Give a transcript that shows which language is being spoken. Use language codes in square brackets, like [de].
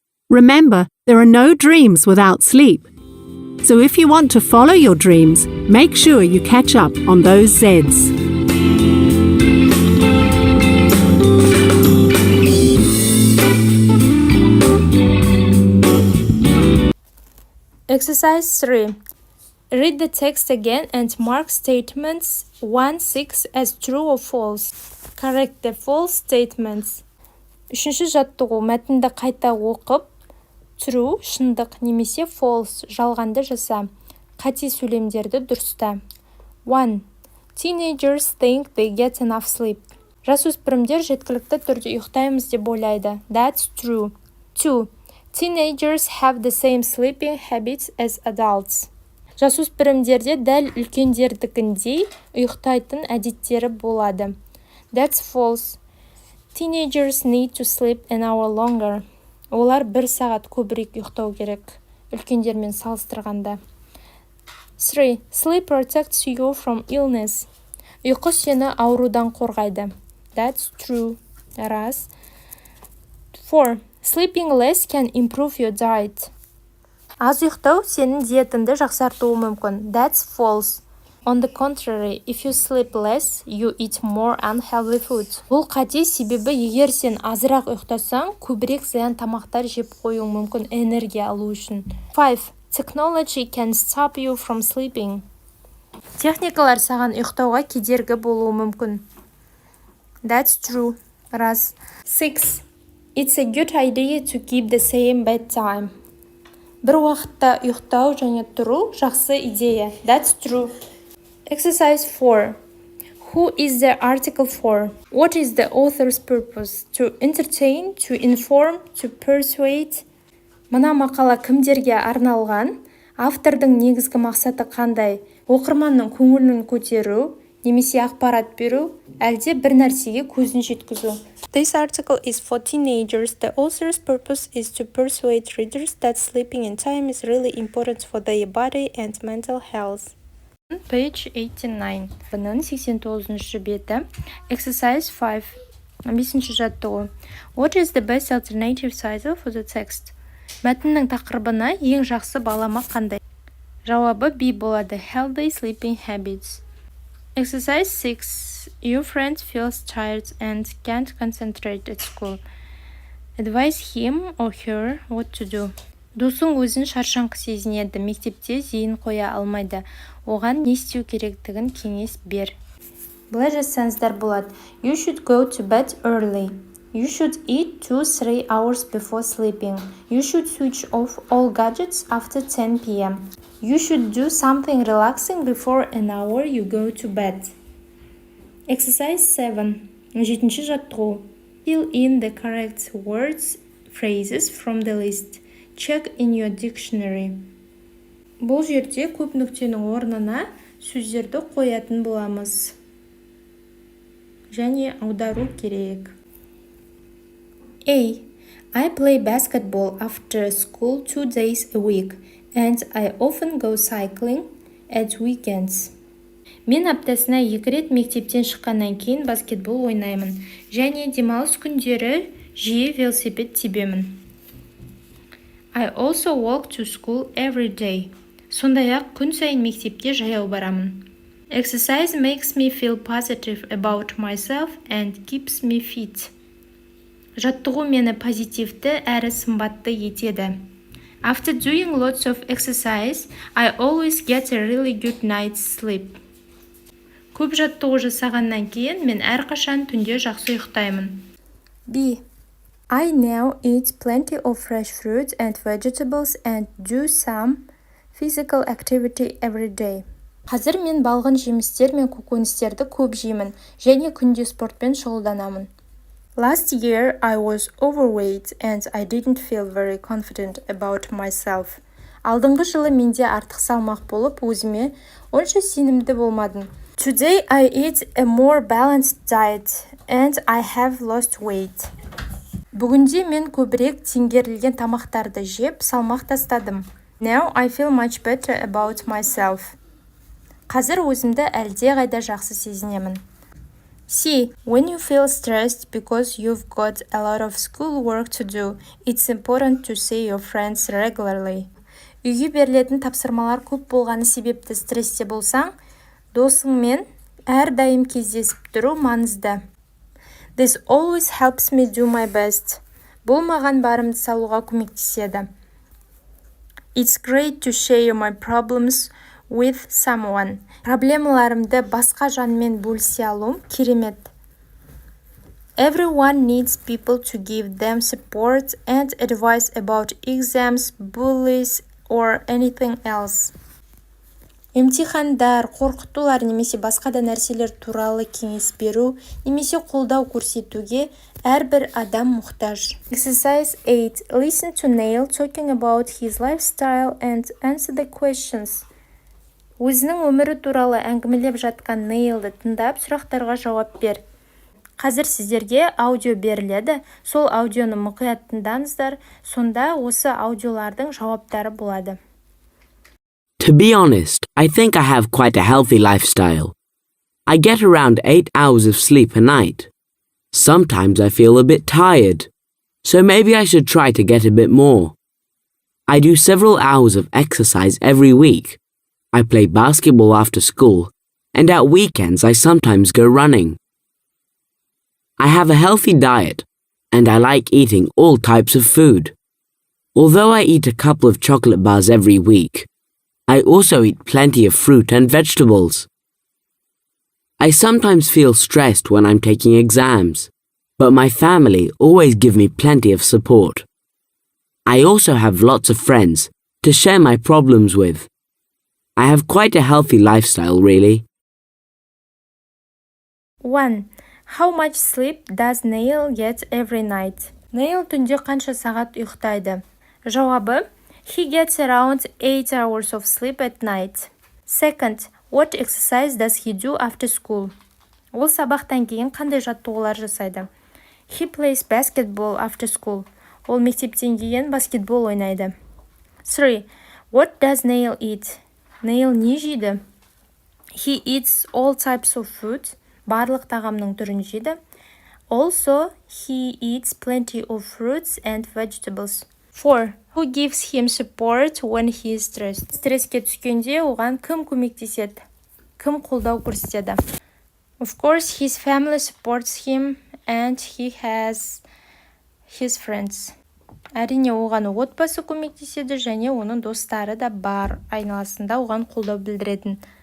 [en] Remember, there are no dreams without sleep. So if you want to follow your dreams, make sure you catch up on those Zs. Exercise 3. Read the text again and mark statements 1-6 as true or false. Correct the false statements. [kk] Үшінші жаттығу, мәтінді қайта оқып, [en] true, [kk] шындық, немесе [en] false, [kk] жалғанды жаса. Қате сөйлемдерді дұрыста. [en] 1. Teenagers think they get enough sleep. [kk] Жасөспірімдер жеткілікті түрде ұйықтаймыз деп ойлайды. [en] That's true. 2. Teenagers have the same sleeping habits as adults. [kk] Жасөспірімдерде дәл үлкендердікіндей ұйықтайтын әдеттері болады. [en] That's false. Teenagers need to sleep an hour longer. [kk] Олар 1 сағат көбірек ұйықтау керек, үлкендермен салыстырғанда. [en] 3. Sleep protects you from illness. [kk] Ұйқы сені аурудан қорғайды. [en] That's true. [kk] Рас. [en] 4. Sleeping less can improve your diet. [kk] Аз ұйықтау сенің диетіңді жақсартуы мүмкін. [en] That's false. On the contrary, if you sleep less, you eat more unhealthy food. [kk] Бұл қате, себебі егер сен азырақ ұйықтасаң, көбірек зиян тамақтар жеп қоюың мүмкін энергия алу үшін. [en] 5. Technology can stop you from sleeping. [kk] Техникалар саған ұйықтауға кедергі болуы мүмкін. [en] That's true. [kk] Рас. [en] 6. It's a good idea to keep the same bedtime. [kk] Бір уақытта ұйықтау және тұру жақсы идея. [en] That's true. Exercise 4. Who is the article for? What is the author's purpose? To entertain, to inform, to persuade. [kk] Мына мақала кімдерге арналған? Автордың негізгі мақсаты қандай? Оқырманның көңілін көтеру, немесе ақпарат беру, әлде бір нәрсеге көзін жеткізу. [en] This article is for teenagers. The author's purpose is to persuade readers that sleeping in time is really important for their body and mental health. Page 89. [kk] Бұның 89-шы беті. [en] Exercise 5. [kk] 5-ші жаттығу. [en] What is the best alternative title for the text? [kk] Мәтіннің тақырыбына ең жақсы балама қандай? Жауабы B болады. [en] Healthy sleeping habits. Exercise 6. Your friend feels tired and can't concentrate at school. Advise him or her what to do. [kk] Досың өзін шаршаңқы сезінеді, мектепте зейін қоя алмайды. Оған не істеу керектігін кеңес бер. Былай жазсаңыздар болады. [en] You should go to bed early. You should eat 2-3 hours before sleeping. You should switch off all gadgets after 10 p.m. You should do something relaxing before an hour you go to bed. Exercise 7. [kk] 7-ші жаттығу. [en] Fill in the correct words, phrases from the list. Check in your dictionary. [kk] Бұл жерде көп нүктенің орнына сөздерді қоятын боламыз. Және аудару керек. A. [en] I play basketball after school 2 days a week, and I often go cycling at weekends. [kk] Мен аптасына 2 рет мектептен шыққаннан кейін баскетбол ойнаймын, және демалыс күндері жиі велосипед тебемін. [en] I also walk to school every day. [kk] Сондай-ақ күн сайын мектепке жаяу барамын. [en] Exercise makes me feel positive about myself and keeps me fit. [kk] Жаттығу мені позитивті әрі сымбатты етеді. [en] After doing lots of exercise, I always get a really good night's sleep. [kk] Көп жаттығу жасағаннан кейін мен әрқашан түнде жақсы ұйықтаймын. [en] B. I now eat plenty of fresh fruit and vegetables and do some physical activity every day. [kk] Қазір мен балғын жемістер мен көкөністерді көп жеймін, және күнде спортпен шұғылданамын. [en] Last year I was overweight and I didn't feel very confident about myself. [kk] Алдыңғы жылы менде артық салмақ болып, өзіме онша сенімді болмадым. [en] Today I eat a more balanced diet and I have lost weight. [kk] Бүгінде мен көбірек теңгерілген тамақтарды жеп, салмақ тастадым. [en] Now I feel much better about myself. [kk] Қазір өзімді әлде қайда жақсы сезінемін. [en] C. When you feel stressed because you've got a lot of school work to do, it's important to see your friends regularly. [kk] Үйге берілетін тапсырмалар көп болғаны себепті стрессте болсаң, досыңмен әрдайым кездесіп тұру маңызды. [en] This always helps me do my best. [kk] Бұл маған барымды салуға көмектеседі. [en] It's great to share my problems with someone. [kk] Проблемаларымды басқа жанмен бөлісе алуым керемет. [en] Everyone needs people to give them support and advice about exams, bullies, or anything else. [kk] Емтихандар, қорқытулар немесе басқа да нәрселер туралы кеңес беру немесе қолдау көрсетуге әрбір адам мұқтаж. [en] Exercise 8. Listen to Neil talking about his lifestyle and answer the questions. [kk] Өзінің өмірі туралы әңгімелеп жатқан Нейлді тыңдап, сұрақтарға жауап бер. Қазір сіздерге аудио беріледі. Сол аудионы мұқият тыңдаңыздар, сонда осы аудиолардың жауаптары болады. [en] To be honest, I think I have quite a healthy lifestyle. I get around 8 hours of sleep a night. Sometimes I feel a bit tired, so maybe I should try to get a bit more. I do several hours of exercise every week. I play basketball after school, and at weekends I sometimes go running. I have a healthy diet, and I like eating all types of food. Although I eat a couple of chocolate bars every week, I also eat plenty of fruit and vegetables. I sometimes feel stressed when I'm taking exams, but my family always give me plenty of support. I also have lots of friends to share my problems with. I have quite a healthy lifestyle, really. 1. How much sleep does Neil get every night? [kk] Neil түнде қанша сағат ұйықтайды? Жауабы: [en] He gets around 8 hours of sleep at night. Second, what exercise does he do after school? [kk] Ол сабақтан кейін қандай жаттығулар жасайды? [en] He plays basketball after school. [kk] Ол мектептен кейін баскетбол ойнайды. [en] 3. What does Neil eat? [kk] Neil не жейді? [en] He eats all types of food. [kk] Барлық тағамның түрін жейді. [en] Also, he eats plenty of fruits and vegetables. 4. Who gives him support when he is stressed? [kk] Стресске түскенде оған кім көмектеседі? Кім қолдау көрсетеді? [en] Of course, his family supports him and he has his friends. [kk] Әрине оған отбасы көмектеседі және оның достары да бар, айналасында оған қолдау білдіретін.